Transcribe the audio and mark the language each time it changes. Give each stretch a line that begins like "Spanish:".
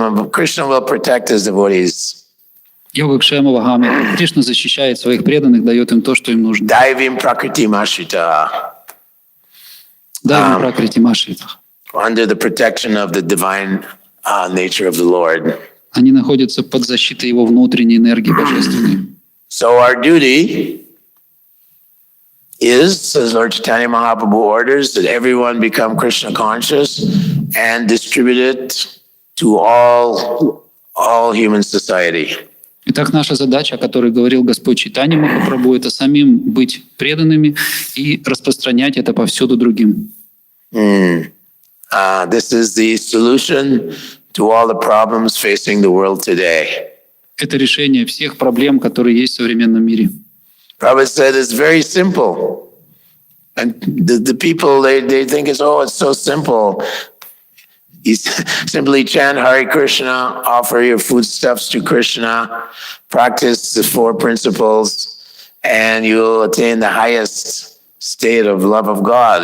English: Krishna will protect his devotees.
Sanskrit: Йога Кшема Вагами.
Russian: Кришна защищает своих преданных, дает им то, что им нужно.
Sanskrit: Daivim prakriti mashita. Дайвим пракрити машрита.
English: Under the protection of the divine nature of the Lord.
Russian: Они находятся под защитой его внутренней энергии божественной.
English: So our duty is, as Lord Chaitanya Mahaprabhu orders, that everyone become Krishna conscious and distribute it to all human society.
Russian: Итак, наша задача, о которой говорил Господь Чайтанья Махапрабху, это самим быть преданными и распространять это повсюду другим.
English: This is the solution to all the problems facing the world today. Это решение всех проблем, которые есть в современном мире. Prabhupada said it's very simple. And the people, they think it's so simple. You simply chant Hare Krishna, offer your foodstuffs to Krishna, practice the four principles, and you'll attain the highest state of love of God.